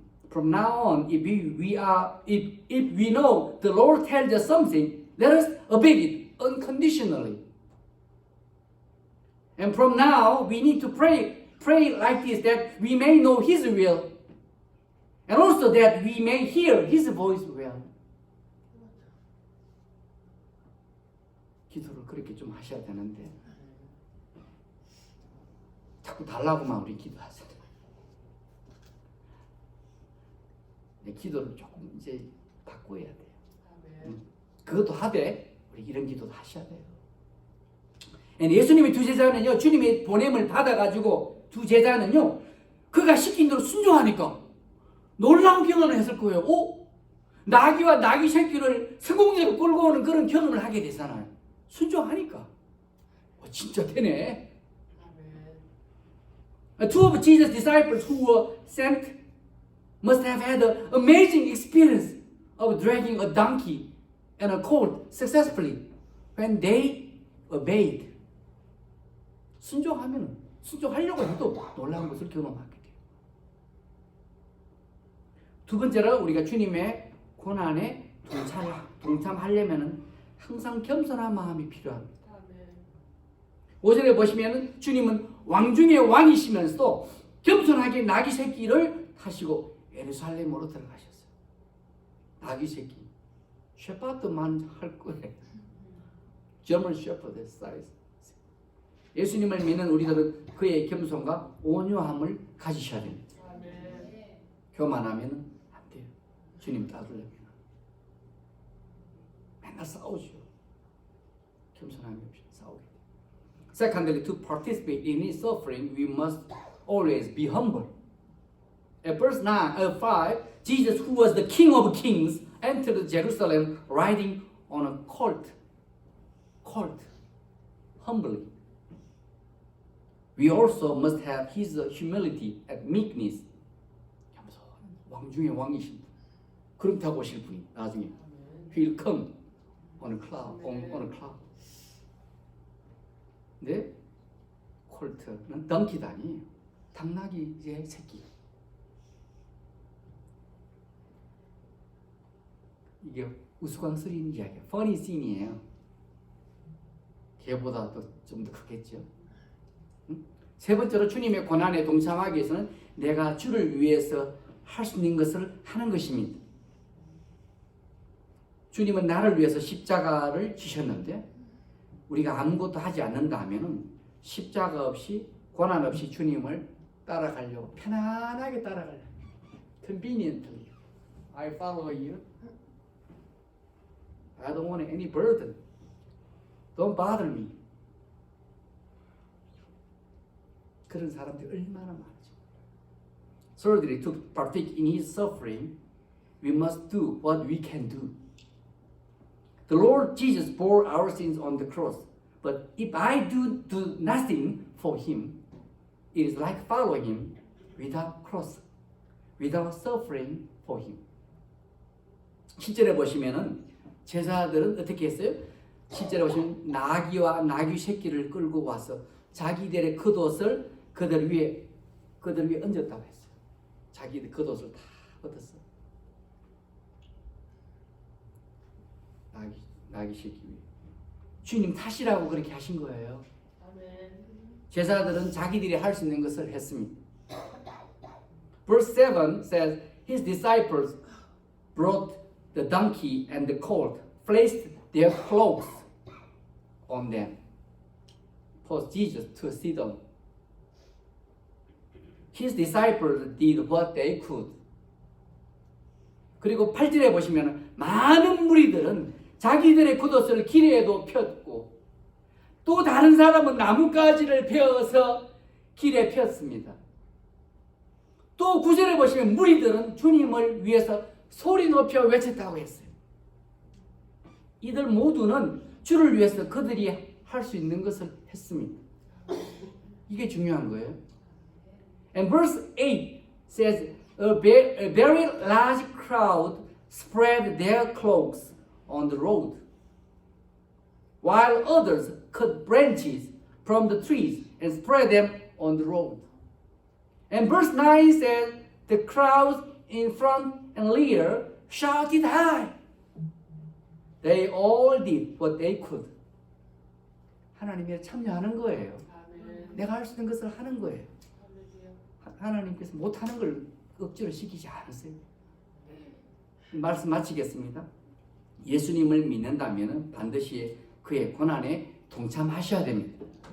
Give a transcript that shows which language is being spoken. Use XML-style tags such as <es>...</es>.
<en>From now on, if we know the Lord tells us something, let us obey it unconditionally. And from now, we need to pray like this, that we may know His will, and also that we may hear His voice well.</en> <ko>기도를 그렇게 좀 하셔야 되는데 자꾸 달라고만 우리 기도하세요. 기도를 조금 이제 바꿔야 돼요. 그것도 하되 우리 이런 기도도 하셔야 돼요. 예수님의 두 제자는요, 주님의 보냄을 받아가지고 두 제자는요, 그가 시킨 대로 순종하니까 놀라운 경험을 했을 거예요. 나귀와 나귀 새끼를 성공적으로 끌고 오는 그런 경험을 하게 되잖아요. 순종하니까 진짜 되네.</ko> <en>Two of Jesus' disciples who were sent must have had an amazing experience of dragging a donkey and a colt successfully when they obeyed.</en> <ko>순종하려고 해도 놀라운 것을 경험하게 돼요. 두 번째로 우리가 주님의 고난에 동참하려면 항상 겸손한 마음이 필요합니다. 5절에 보시면 주님은 왕 중의 왕이시면서도 겸손하게 나귀 새끼를 타시고 예루살렘으로 들어가셨어요. 나귀 새끼. 셰퍼드만 할 거예요.</ko> <en>German Shepherd size.</en> <ko>예수님을 믿는 우리들은 그의 겸손과 온유함을 가지셔야 됩니다. 교만하면 안 돼요. 주님 따르려면. 맨날 싸우죠. 겸손함이 없이 싸우게 돼요.</ko> <en>Secondly, to participate in His suffering, we must always be humble. At verse 5, Jesus, who was the King of Kings, entered Jerusalem riding on a colt, humbly. We also must have His humility and meekness</en> <ko>왕 중에 왕이신 분. 그럼 타고 오실 분이 나중에</ko> <en>He'll come on a cloud.</en> <ko>근데 콜트는 덩키도 아니에요. 당나귀 이제 새끼. 이게 우스꽝스러운 이야기예요.</ko> <en>funny scene</en> <ko>이에요. 걔보다 좀 더 크겠죠. 응? 세 번째로 주님의 고난에 동참하기 위해서는 내가 주를 위해서 할 수 있는 것을 하는 것입니다. 주님은 나를 위해서 십자가를 지셨는데 우리가 아무것도 하지 않는다 하면은 십자가 없이 고난 없이 주님을 따라가려고 편안하게 따라가려고</ko> <en>conveniently I follow you. I don't want any burden. Don't bother me.</en> <ko>그런 사람들이 얼마나 많죠.</ko> <en>Thirdly, to partake in His suffering, we must do what we can do. The Lord Jesus bore our sins on the cross. But if I do nothing for Him, it is like following Him without cross, without suffering for Him.</en> <ko>7절에 보시면은 제사들은 어떻게 했어요? 7절에 보시면 나귀와 나귀 새끼를 끌고 와서 자기들의 겉옷을 그들 위에 얹었다고 했어요. 자기들 겉옷을 다 얹었어. 나귀 새끼 위에. 주님 탓이라고 그렇게 하신 거예요. 제사들은 자기들이 할 수 있는 것을 했습니다.</ko> <en>Verse 7 says, His disciples brought the donkey and the colt, placed their cloaks on them, for Jesus to sit on. His disciples did what they could.</en> <ko>그리고 8절에 보시면 많은 무리들은 자기들의 겉옷을 길에도 폈고 또 다른 사람은 나뭇가지를 베어서 길에 폈습니다. 또 9절에 보시면 무리들은 주님을 위해서 소리 높여 외쳤다고 했어요. 이들 모두는 주를 위해서 그들이 할 수 있는 것을 했습니다. 이게 중요한 거예요.</ko> <en>And verse 8 says, A very large crowd spread their cloaks on the road, while others cut branches from the trees and spread them on the road. And verse 9 says, the crowds in front and rear shouted high. They all did what they could.</en> <ko>하나님에 참여하는 거예요. 내가 할 수 있는 것을 하는 거예요. 하나님께서 못하는 걸 억지로 시키지 않으세요. 말씀 마치겠습니다. 예수님을 믿는다면 반드시 그의 고난에 동참하셔야 됩니다.</ko>